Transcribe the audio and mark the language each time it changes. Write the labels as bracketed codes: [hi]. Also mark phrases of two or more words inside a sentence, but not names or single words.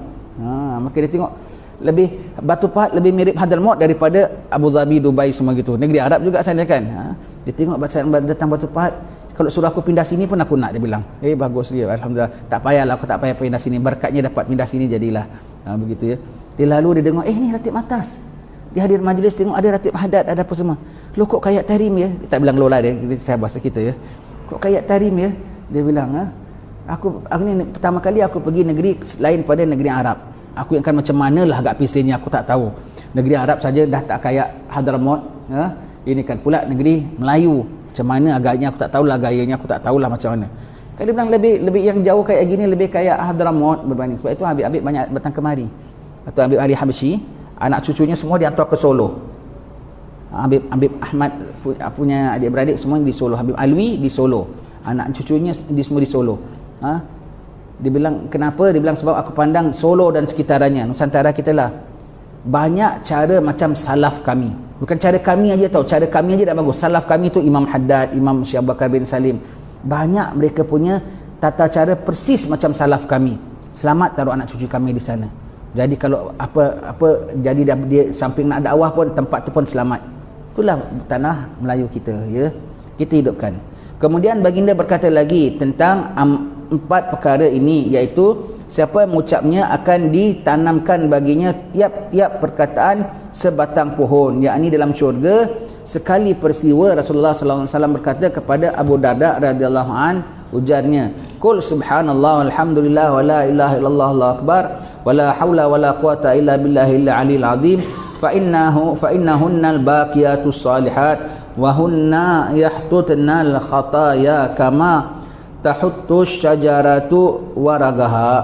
[ms] Makin dia tengok lebih Batu Pahat lebih mirip Hadramaut daripada Abu Dhabi, Dubai semua gitu. Negeri Arab juga sana kan. Dia tengok datang Batu Pahat, kalau suruh aku pindah sini pun aku nak, dia bilang. Bagus dia, alhamdulillah. Tak payahlah, aku tak payah pindah sini. Berkatnya dapat pindah sini jadilah. Begitu ya. Dia lalu dia dengar, ni ratib atas. Dia hadir majlis tengok ada ratib hadat, ada apa semua. Loh kok kayak tarim ya? Dia tak bilang lola dia, saya bahasa kita ya. Kok kayak tarim ya? Dia bilang, Aku ni pertama kali aku pergi negeri lain pada negeri Arab. Aku yang akan macam manalah agak pisahnya, aku tak tahu. Negeri Arab saja dah tak kayak Hadramaut, ya. Ini kan pula negeri Melayu. Macam mana agaknya aku tak tahulah, gayanya aku tak tahulah macam mana. Kan dia bilang lebih yang jauh kayak gini lebih kayak Hadramaut berbanding. Sebab itu Habib-habib banyak datang kemari. Atau Habib Ali Habsyi, anak cucunya semua dihantar ke Solo. Habib Ahmad punya adik-beradik semua di Solo. Habib Alwi di Solo. Anak cucunya semua di Solo. Dia bilang kenapa? Dia bilang sebab aku pandang Solo dan sekitarannya, Nusantara kita lah, banyak cara macam salaf kami. Bukan cara kami aja tau, cara kami aja dah bagus. Salaf kami tu Imam Haddad, Imam Syekh Abu Bakar bin Salim. Banyak mereka punya tata cara persis macam salaf kami. Selamat taruh anak cucu kami di sana. Jadi kalau apa jadi dia samping nak dakwah pun tempat tu pun selamat. Itulah tanah Melayu kita, ya. Kita hidupkan. Kemudian baginda berkata lagi tentang 4 perkara ini, iaitu siapa yang mengucapnya akan ditanamkan baginya tiap-tiap perkataan sebatang pohon, yakni dalam syurga. Sekali peristiwa Rasulullah [ar] صلى الله عليه وسلم [ms] berkata kepada Abu Darda [ar] رضي الله عن, [ms] ujarnya, [ar] "قل سبحان الله والحمد لله ولا إله إلا الله الله أكبر ولا حول ولا قوة إلا بالله العلي العظيم فإنهن الباقيات الصالحات وهن يحططن الخطايا كما تحط الشجرة ورقها."